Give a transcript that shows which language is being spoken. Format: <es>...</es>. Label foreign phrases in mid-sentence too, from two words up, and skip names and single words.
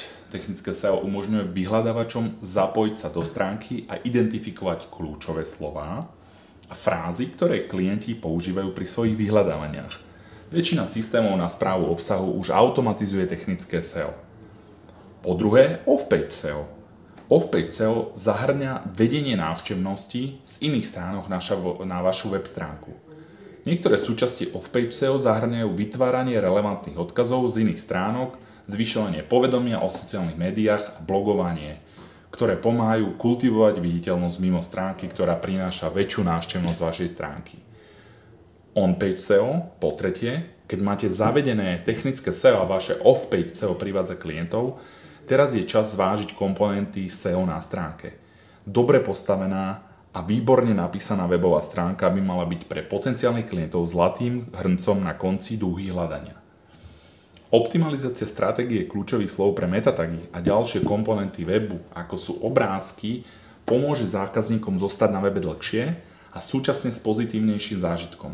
<sk>Technické SEO umožňuje vyhľadávačom zapojiť sa do stránky a identifikovať kľúčové slová a frázy, ktoré klienti používajú pri svojich vyhľadávaniach. Väčšina systémov na správu obsahu už automatizuje technické SEO. Po druhé,</sk> <en>off-page SEO. Off-page SEO</en> <sk>zahrňa vedenie návštevnosti z iných stránok na vašu web stránku. Niektoré súčasti</sk> <en>off-page SEO</en> <sk>zahrňajú vytváranie relevantných odkazov z iných stránok, zvyšovanie povedomia o sociálnych médiách a blogovanie, ktoré pomáhajú kultivovať viditeľnosť mimo stránky, ktorá prináša väčšiu návštevnosť vašej stránky.</sk> <en>On-page SEO,</en> <sk>po tretie, keď máte zavedené technické SEO a vaše</sk> <en>off-page SEO</en> <sk>privádza klientov, teraz je čas zvážiť komponenty SEO na stránke. Dobre postavená a výborne napísaná webová stránka by mala byť pre potenciálnych klientov zlatým hrncom na konci dúhy hľadania. Optimalizácia stratégie kľúčových slov pre metatagy a ďalšie komponenty webu, ako sú obrázky, pomôže zákazníkom zostať na webe dlhšie a súčasne s pozitívnejším zážitkom.</sk>